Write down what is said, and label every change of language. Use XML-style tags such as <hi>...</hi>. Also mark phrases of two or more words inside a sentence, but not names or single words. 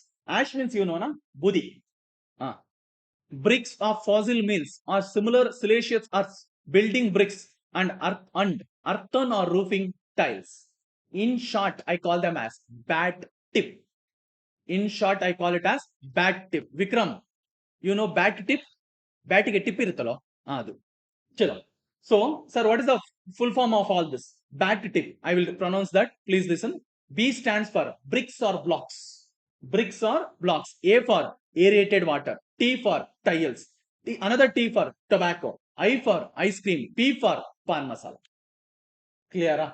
<en>Ash means you know, na? Budi. Bricks of fossil mills or similar siliceous earths, building bricks and earthen or roofing tiles. In short, I call them as bat tip. In short, I call it as bat tip. Vikram, you know bat tip?</en> <kn>ಬತ್ತಿಗೆ ಟಿಪ್ ಇರುತ್ತಲೋ. ಅದು.</kn> <en>Chalo. So, sir, what is the full form of all this? Bat tip. I will pronounce that. Please listen. B stands for bricks or blocks. Bricks or blocks. A for aerated water. T for tiles. Another T for tobacco. I for ice cream. P for pan masala. Clear?</en>